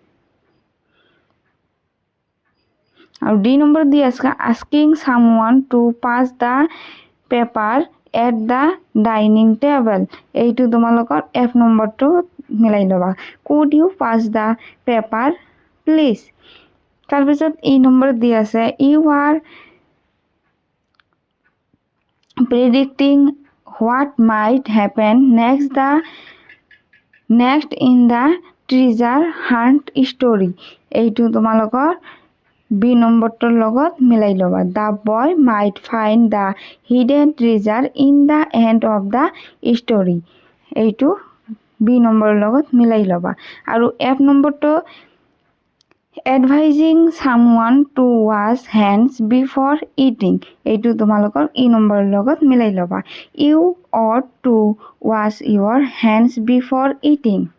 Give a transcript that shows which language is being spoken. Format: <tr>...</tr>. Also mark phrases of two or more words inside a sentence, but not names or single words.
<as>আৰু D নম্বৰ দি আছে</as> <en>asking someone to pass the paper at the dining table</en> <as>এইটো তোমালোকৰ F নম্বৰটো মিলাই লবা</as> <en>could you pass the paper please.</en> <as>তাৰপিছত E নম্বৰ দি আছে</as> <en>you are predicting what might happen next in the treasure hunt story</en> <as>এইটো তোমালোকৰ B নম্বৰটোৰ লগত মিলাই লবা</as> <en>the boy might find the hidden treasure in the end of the story</en> <as>এইটো B নম্বৰৰ লগত মিলাই লবা আৰু F নম্বৰটো</as> <en>advising someone to wash hands before eating,</en> <as>এইটো তোমালোকৰ ই নম্বৰৰ লগত মিলাই ল'বা।</as> <en>you ought to wash your hands before eating.</en>